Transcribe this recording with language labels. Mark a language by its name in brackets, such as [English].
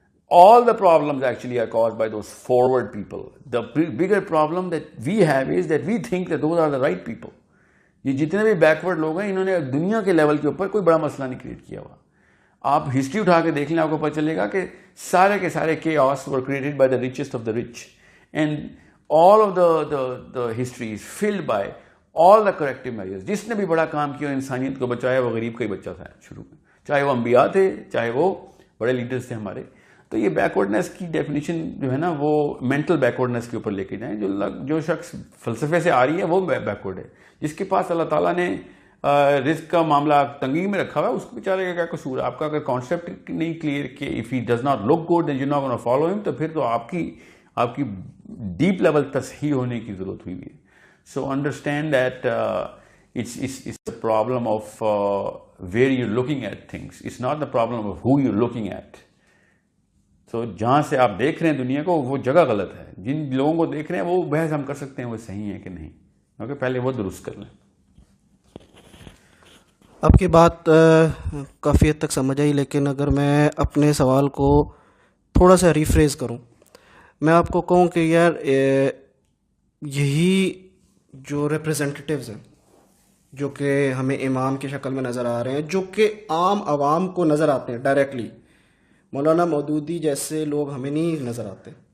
[English] All the problems actually are caused by those forward people. The bigger problem that we have is that we think that those are the right people. [Urdu] یہ جتنے بھی backward لوگ ہیں انہوں نے دنیا کے لیول کے اوپر کوئی بڑا مسئلہ نہیں کریٹ کیا ہوا. آپ ہسٹری اٹھا کے دیکھ لیں, آپ کو پتہ چلے گا کہ سارے کے سارے [English] chaos were created by the richest of the rich. And all of the history is filled by all the corrective measures. [Urdu] جس نے بھی بڑا کام کیا انسانیت کو بچایا وہ غریب کا ہی بچہ تھا شروع میں, چاہے وہ انبیاء تھے چاہے وہ بڑے لیڈرز تھے ہمارے. تو یہ بیکورڈنیس کی ڈیفینیشن جو ہے نا وہ مینٹل بیکورڈنیس کے اوپر لے کے جائیں. جو شخص فلسفے سے آ رہی ہے وہ بیکورڈ ہے. جس کے پاس اللہ تعالیٰ نے رزق کا معاملہ تنگی میں رکھا ہوا ہے اس کو بیچارے کا کیا قصور ہے؟ آپ کا اگر کانسیپٹ نہیں کلیئر کہ [English] if he does not look good then you not gonna follow ہم, [Urdu] تو پھر تو آپ کی ڈیپ لیول تصحیح ہونے کی ضرورت ہوئی ہے. [English] So understand that it's a problem of where you're looking at things. It's not the problem of who you're looking at. [Urdu] So جہاں سے آپ دیکھ رہے ہیں دنیا کو وہ جگہ غلط ہے. جن لوگوں کو دیکھ رہے ہیں وہ بحث ہم کر سکتے ہیں وہ صحیح ہے کہ نہیں, کیونکہ پہلے وہ درست کر لیں. آپ کی بات کافی حد تک سمجھ آئی, لیکن اگر میں اپنے سوال کو تھوڑا سا ریفریز کروں, میں آپ کو کہوں کہ یار یہی جو ریپرزنٹیٹیوز ہیں جو کہ ہمیں امام کی شکل میں نظر آ رہے ہیں, جو کہ عام عوام کو نظر آتے ہیں ڈائریکٹلی, مولانا مودودی جیسے لوگ ہمیں نہیں نظر آتے.